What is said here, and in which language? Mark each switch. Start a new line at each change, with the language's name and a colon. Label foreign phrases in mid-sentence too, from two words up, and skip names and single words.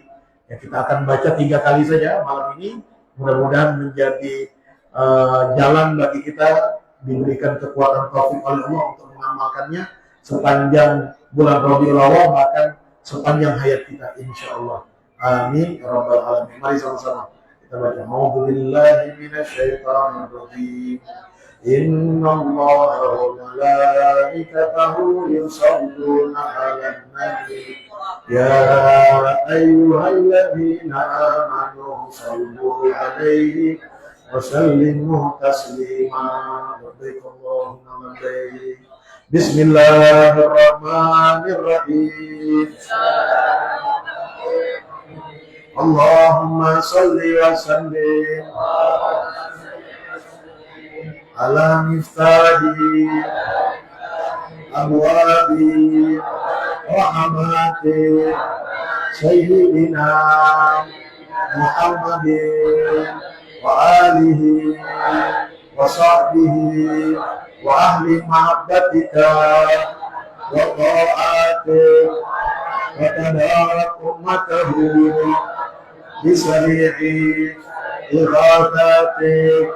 Indonesian: Ya, kita akan baca 3 kali saja malam ini. Mudah-mudahan menjadi jalan bagi kita, diberikan kekuatan taufik oleh Allah untuk mengamalkannya sepanjang bulan Rabiul Awal, bahkan sepanjang hayat kita
Arabic: إن شاء الله. آمين يا رب العالمين.
Indonesian: Mari sama-sama kita baca.
Arabic: أعوذ بالله من الشيطان الرجيم. إن الله وملائكته يصلون على النبي يا أيها الذين آمنوا صلوا عليه وسلموا تسليما. اللهم بارك. بسم الله الرحمن الرحيم. اللهم صل وسلم على مفتاح أبواب رحمة سيدنا محمد وآله وصحبه وأهل محبتك وطاعتك وتدارك أمته بسريع إغاثتك.